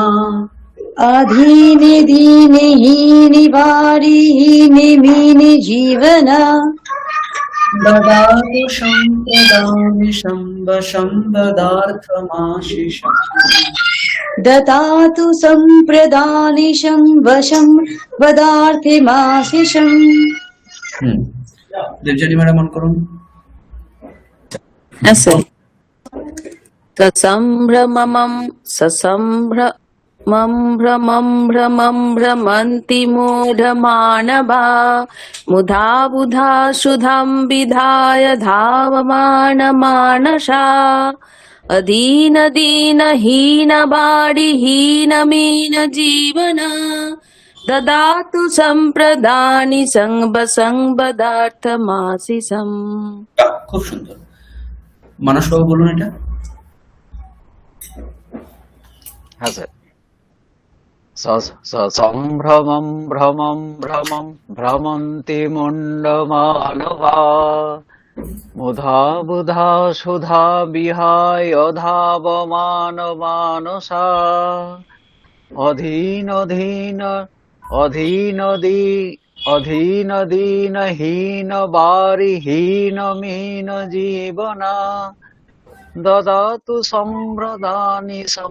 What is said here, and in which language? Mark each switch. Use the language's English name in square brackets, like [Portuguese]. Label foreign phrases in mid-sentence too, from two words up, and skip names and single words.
[Sanskrit] अधीने दीने हीनि वारि हीनि मीनि जीवना ददातु सम्प्रदानिशं वशं वदार्थमाशिषम् ददातु सम्प्रदानिशं वशं वदार्थिमाशिषम् [Bangla] দেবজানী ম্যাডাম মন করুন। [Sanskrit] ससम्भ्रमं भ्रमं भ्रमं भ्रमन्ति मूढमानवा मुधा बुधा सुधं विधाय धावमान मानसा अधीन दीन हीन बाडिहीन मीन जीवना ददातु सम्प्रदानि संबदार्थमाशिषम्। [Bangla] খুব সুন্দর। মানস বাবু বলুন এটা। হ্যাঁ স্যার। [Sanskrit] সম্ভ্রমম ভ্রমম ভ্রমম ভ্রমন্তি মুণ্ডমানবা মুধা বুধা সুধা বিহায় ধাবমান মানসা অধীন ধীন অধীন দীন হীন বারিহীন মীন জীবনা দদাতু সম্প্রদানি